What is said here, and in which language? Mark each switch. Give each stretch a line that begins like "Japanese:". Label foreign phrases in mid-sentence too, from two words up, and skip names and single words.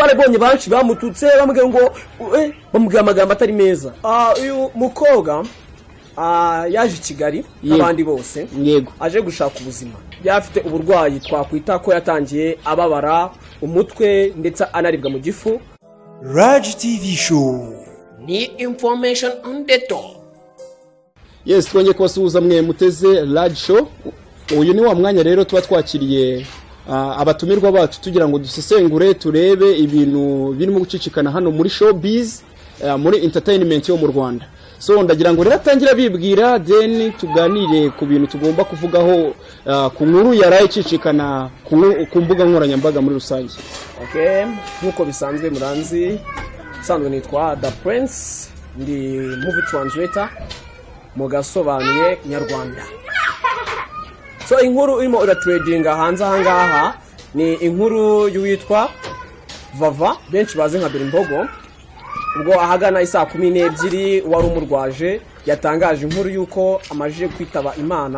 Kinyarwanda: Twarebonye banshi bamututse bamubwiye ngo bamubwiye amagambo atari meza. Uyu mukobwa yaje i Kigali n'abandi bose, yego, aje gushaka ubuzima. Yafite uburwayi twakwita ko yatangiye ababara umutwe ndetse anaribwa mu gifu. Radji TV show
English: ni information on the top.
Kinyarwanda: Yes, twongeye kubasuhuza mwe muteze Radji show. Uyu ni wa mwanya rero tuba twakiriye abatumirwa bacu tugira ngo dusesengure turebe ibintu birimo gucicikana hano muri showbiz, muri entertainment yo mu Rwanda. So ndagira ngo rero atangira bibwira then tuganire ku bintu tugomba kuvugaho ku nkuru yaraye icicikana ku mbuga nkoranyambaga muri rusange. Okay, nkuko bisanzwe muranzi, sanzwe nitwa The Prince, ndi
English: movie translator
Kinyarwanda: mu gasobanuye Nyarwanda. So inkuru irimo tradinga hanze ahangaha ni inkuru y'uwitwa Vava, benshi bazi nka DORE IMBOGO. Ubwo ahagana isa 12 wari umurwaje yatangaje inkuru yuko amajije kwitaba Imana.